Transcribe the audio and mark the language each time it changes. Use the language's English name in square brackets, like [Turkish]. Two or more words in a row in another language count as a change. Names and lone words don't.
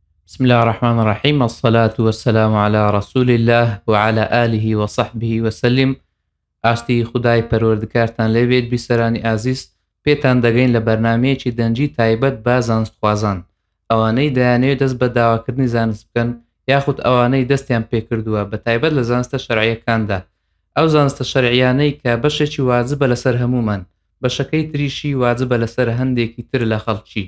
[Arabic] بسم الله الرحمن الرحيم الصلاة والسلام على رسول الله وعلى آله وصحبه وسلم. [Central Kurdish] ئاستی خدای پەروەردگارتان لەوێت بیسەرانی ئازیز پێتان دەگەین لە بەرنمەیەکی دەنجی تایبەت بە زانستخوازان، ئەوانەی دەیانەوێت دەست بە داواکردنی زانست بکەن یاخود ئەوانەی دەستیان پێکردووە بە تایبەت لە زانستە شەرعیەکاندا، ئەو زانستە شەرعیانەی کە بەشێکی واجبە لەسەر هەمومان، بەشەکەی تریشی واجبە لەسەر هەندێکی تر لە خەڵکی.